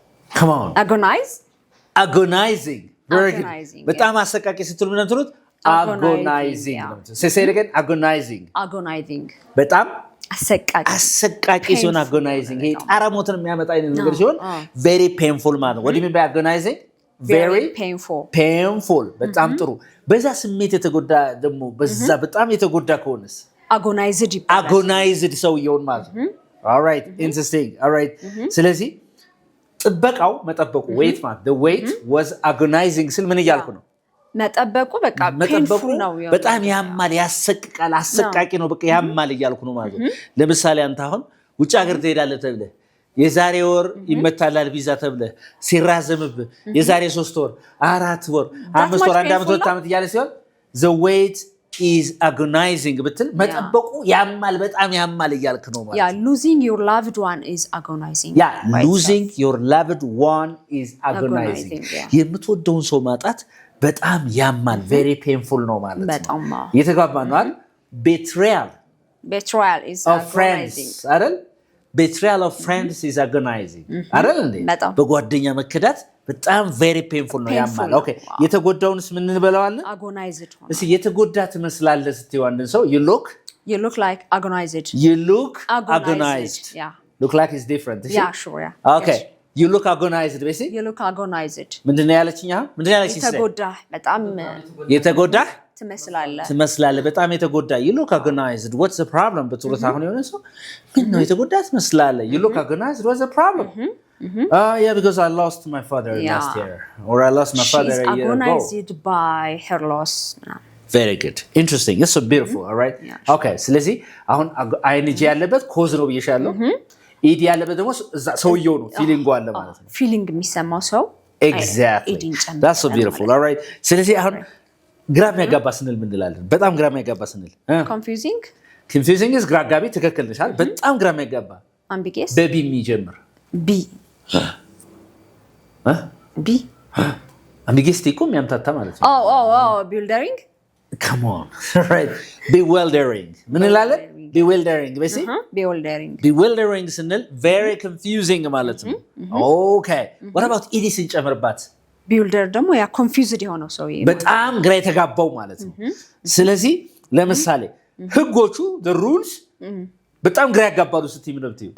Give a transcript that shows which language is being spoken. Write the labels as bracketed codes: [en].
[en] come on agonizing very good. [am] በጣም አሰቃቂ ስትሉ ምን እንትሉት? agonizing [en] say it again. [am] agonizing በጣም አሰቃቂ ሲሆን agonizing ይሄ ጣራ ሞትን የሚያመጣ አይነት ነገር ሲሆን [en] very painful [am] ማለት ነው። [en] what do you mean by agonizing? very [am] painful በጣም ጥሩ። በዛ ስሜት የተጎዳ ደግሞ በዛ በጣም የተጎዳ ከሆነስ agonized ሰውየውን ማለት ነው። [en] all right, interesting. [am] all right, ስለዚህ ጥበቃው መጠበቁ wait ማለት [en] the wait was agonizing [am] ስል ምን እያልኩ ነው? መጠበቁ በቃ painful ነው፣ በጣም ያማል፣ ያሰቅቃል፣ አሰቃቂ ነው፣ በቃ ያማል እያልኩ ነው ማለት ነው። ለምሳሌ አንተ አሁን ውጭ ሀገር ትሄዳለህ ተብለህ የዛሬ ወር ይመታላል ቪዛ ተብለ ሲራዘምብህ የዛሬ 3 ወር 4 ወር 5 ወር 1 ዓመት 2 ዓመት እያለ ሲሆን [en] the wait is agonizing [am] ብትል መጠበቁ ያማል በጣም ያማል እያልክ ነው ማለት [en] yeah losing your loved one is agonizing yeah losing your loved one is agonizing [am] የምትወደውን ሰው ማጣት በጣም ያማል [en] very painful ነው ማለት ነው [am] በጣም የተጋባን ነው አይደል betrayal [en] is [am] agonizing አይደል [en] betrayal of friends is agonizing [am] አይደል እንዴ በጓደኛ መከዳት በጣም very painful ነው ያማል ኦኬ የተጎዳውንስ ምን እንበለዋለን [en] agonized [am] እሺ የተጎዳ ትመስላለህ ስትይው አንድን ሰው [en] you look like agonized you look agonized yeah look like is different yeah sure yeah okay you look agonized basically you look agonized [am] ምንድነው ያለችኝ ምንድነው ያለችኝ የተጎዳ በጣም የተጎዳ ትመስላለህ በጣም የተጎዳ [en] you look agonized what's the problem [am] በትውልት አሁን የሆነ ሰው ምንድነው የተጎዳ ትመስላለህ [en] you look agonized what's the problem yeah because I lost my father last year or I lost my father a year ago agonized by her loss very good interesting it's so beautiful all right okay [am] ስለዚህ አሁን ing ያለበት ኮዝ ነው ብዬሻለሁ ed ያለበት ደግሞ ሰውየው ነው ፊሊንግ አለ ማለት ነው ፊሊንግ የሚሰማው ሰው [en] exactly that's so beautiful all right [am] ስለዚህ አሁን ግራም ያጋባ ስንል ምን እንላለን በጣም ግራም ያጋባ ስንል confusing is ግራ አጋቢ ትክክል ነሽ አይደል በጣም ግራም ያጋባ [en] ambiguous [am] በቢ የሚጀምር [en] b [am] ambiguous እኮ የሚያምታታ ማለት ነው [en] oh bewildering come on right bewildering ምን እንላለን bewildering በሲ bewildering ስንል very confusing ማለት ነው okay what about ed ስንጨምርባት [am] ቢውልደር ደግሞ ያ ኮንፊውዝድ የሆነው ሰው በጣም ግራ የተጋባው ማለት ነው ስለዚህ ለምሳሌ ህጎቹ [en] the rules [am] በጣም ግራ ያጋባሉ ስትይ ምን ነው